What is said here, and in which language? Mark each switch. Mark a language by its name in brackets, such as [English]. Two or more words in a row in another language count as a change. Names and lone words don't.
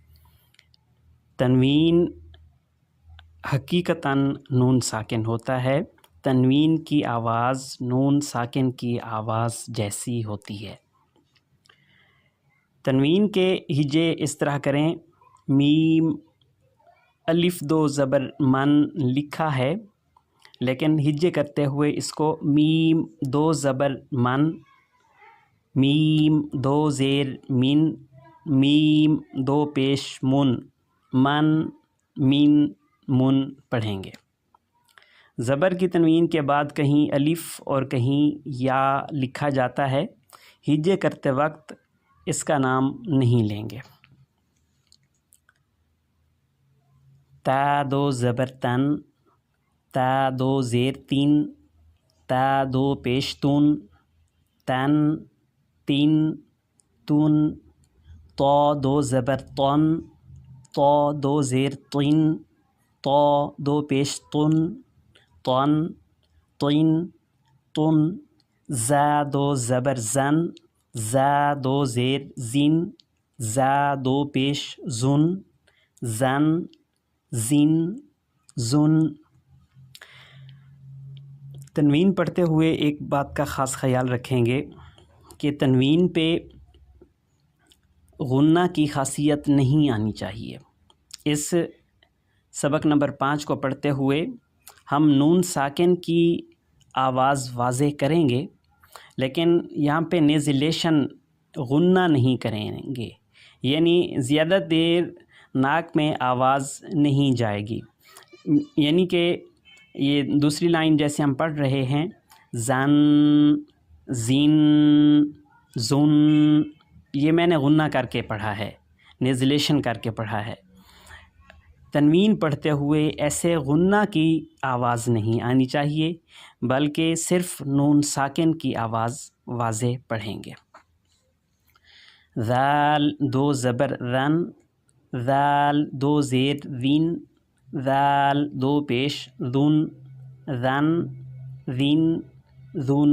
[Urdu] تنوین حقیقتاً نون ساکن ہوتا ہے، تنوین کی آواز نون ساکن کی آواز جیسی ہوتی ہے۔ تنوین کے ہجے اس طرح کریں۔ میم الف 2 زبر من لکھا ہے، لیکن ہجے کرتے ہوئے اس کو میم 2 زبر من، میم 2 زیر من، میم 2 پیش من، من مین من پڑھیں گے۔ زبر کی تنوین کے بعد کہیں الف اور کہیں یا لکھا جاتا ہے، ہجے کرتے وقت اس کا نام نہیں لیں گے۔ تا 2 زبر تن، تا 2 زیر تین، تا 2 پیش تون، تن تین تون۔ تو 2 زبر تن، تو 2 زیر تین، تو 2 پیش تن، تن تین تن۔ زا 2 زبر زن، زا 2 زیر زین، زا 2 پیش زن، زن زین زن۔ تنوین پڑھتے ہوئے ایک بات کا خاص خیال رکھیں گے کہ تنوین پہ غنہ کی خاصیت نہیں آنی چاہیے۔ اس سبق نمبر 5 کو پڑھتے ہوئے ہم نون ساکن کی آواز واضح کریں گے، لیکن یہاں پہ نیزیلیشن غنہ نہیں کریں گے، یعنی زیادہ دیر ناک میں آواز نہیں جائے گی۔ یعنی کہ یہ دوسری لائن جیسے ہم پڑھ رہے ہیں، زن زین زن، یہ میں نے غنہ کر کے پڑھا ہے، نیزیلیشن کر کے پڑھا ہے۔ تنوین پڑھتے ہوئے ایسے غنہ کی آواز نہیں آنی چاہیے، بلکہ صرف نون ساکن کی آواز واضح پڑھیں گے۔ ذال 2 زبر رن، ذال 2 زیر ذین، ذال 2 پیش ذن، ذن ذین ذن۔